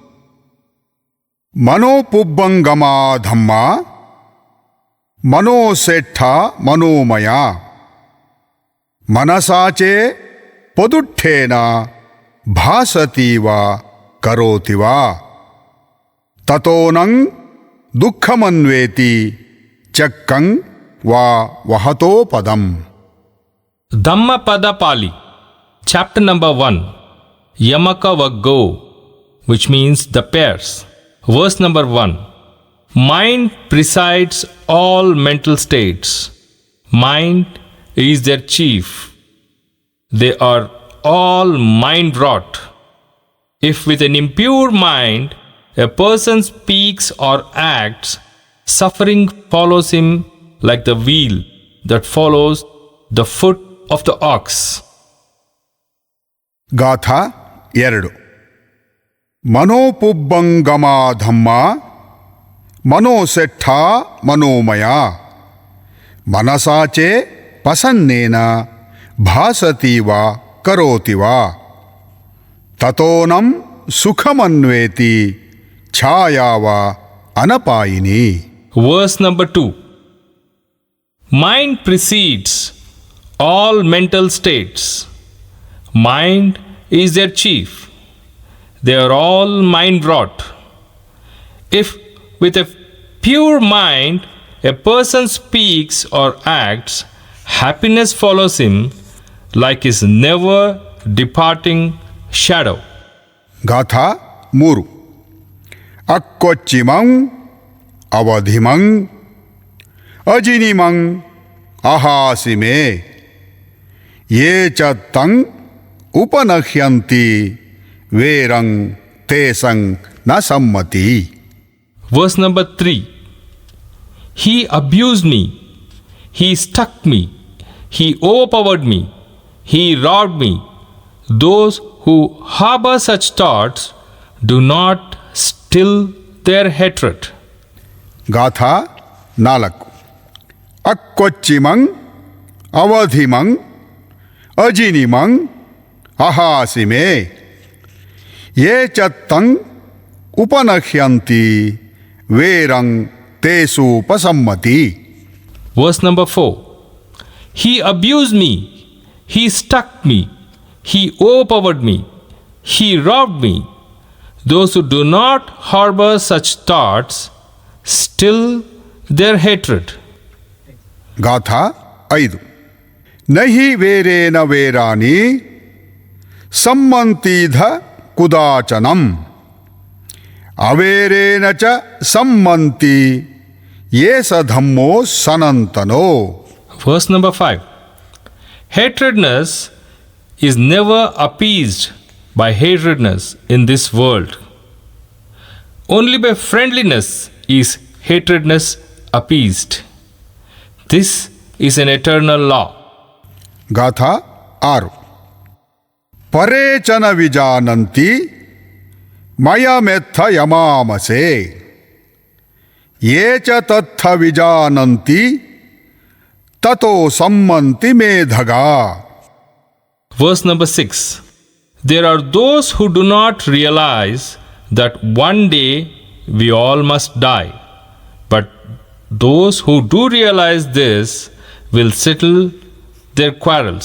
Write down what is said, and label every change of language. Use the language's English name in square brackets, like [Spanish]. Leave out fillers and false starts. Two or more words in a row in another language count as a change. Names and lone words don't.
[Pali] ಮನೋಪುಬ್ಬಂಗಮ ಧಮ್ಮ ಮನೋಸೇಠ ಮನೋಮಯ ಮನಸಾಚೆ ಪದುಠ್ಠೇನ ಭಾಸತೀವ ಕರೋತಿವ ತತೋನಂ ದುಃಖಮನ್ವೇತಿ ಚಕ್ಕಂ ವಾ ವಹತೋ ಪದಂ. [English] Dhammapada Pali, chapter number 1, Yamaka Vaggo, which means the pairs. Verse number 1. Mind presides all mental states. Mind is their chief. They are all mind-wrought. If with an impure mind a person speaks or acts, suffering follows him like the wheel that follows the foot of the ox. [Pali] ಗಾಥಾ 2. ಮನೋಪುಬ್ಬಂಗಮ ಧಮ್ಮ ಮನೋಸೆಟ್ಠ ಮನೋಮಯ ಮನಸಾಚೆ ಪಸನ್ನೇನ ಭಾಸತಿ ವಾ ಕರೋತಿ ವಾ ತತೋನಂ ಸುಖಮನ್ವೇತಿ ಛಾಯಾವ ಅನಪಾಯಿನಿ. [English] Verse number 2. Mind precedes all mental states. Mind is their chief. They are all mind wrought. If with a pure mind a person speaks or acts, happiness follows him like his never departing shadow. [Pali] ಗಾಥಾ 3. ಅಕ್ಕೊಚ್ಚಿಮಂ ಅವಧಿಮಂ ಅಜಿನಿಮಂ ಅಹಾಸಿಮೆ ಯೇ ಚ ತಂ ಉಪನಹ್ಯಂತಿ ವೇರಂ ತೇಸಂ ನ ಸಮ್ಮತಿ. [English] Verse number 3. He abused me. He struck me. He overpowered me. He robbed me. Those who harbor such thoughts do not still their hatred. [Pali] ಗಾಥಾ 4. ಅಕ್ಕೊಚ್ಚಿಮಂ ಅವಧಿಮಂ ಅಜಿನಿಮಂ ಅಹಾಸಿಮೆ ಯೇ ಚ ತಂ ಉಪನಹ್ಯಂತಿ ವೇರಂ ತೇಸು ಉಪಸಮ್ಮತಿ. [English] Verse number 4. He abused me. He struck me. He overpowered me. He robbed me. Those who do not harbor such thoughts still their hatred. [Pali] ಗಾಥಾ 5. ನಹಿ ವೇರೇನ ವೇರಾನಿ ಸಮ್ಮಂತೀಧ ಕುದಾಚನಂ ಅವೇರೇನ ಚ ಸಮ್ಮಂತಿ ಯೇ ಸ ಧಮ್ಮೋ ಸನಂತನೋ. [English] Verse number 5. Hatredness is never appeased by hatredness in this world. Only by friendliness is hatredness appeased. This is an eternal law. [Pali] ಗಾಥಾ 6. ಪರೇಚನ ವಿಜಾನಂತಿ ಮಯಮೆತ್ಥ ಯಮಾಮಸೆ ಯೇ ಚ ತತ್ಥ ವಿಜಾನಂತಿ ತತೋ ಸಮ್ಮಂತಿ ಮೇಧಗಾ. [English] Verse number 6. There are those who do not realize that one day we all must die. But those who do realize this will settle their quarrels.